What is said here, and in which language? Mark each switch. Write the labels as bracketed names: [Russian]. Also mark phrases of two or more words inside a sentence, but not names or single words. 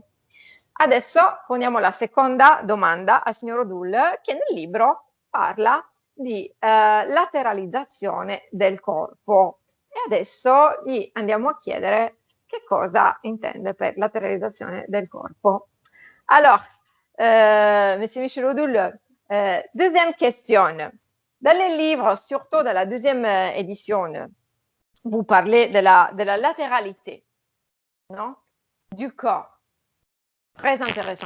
[Italian] Adesso poniamo la seconda domanda al signor Odul, che nel libro parla di lateralizzazione del corpo. E adesso gli andiamo a chiedere che cosa intende per lateralizzazione del corpo. [French] Alors, Monsieur Michel Odul, deuxième question. Dans les livres, surtout dans la deuxième édition, vous parlez de la latéralité, non? Du corps. Très intéressant.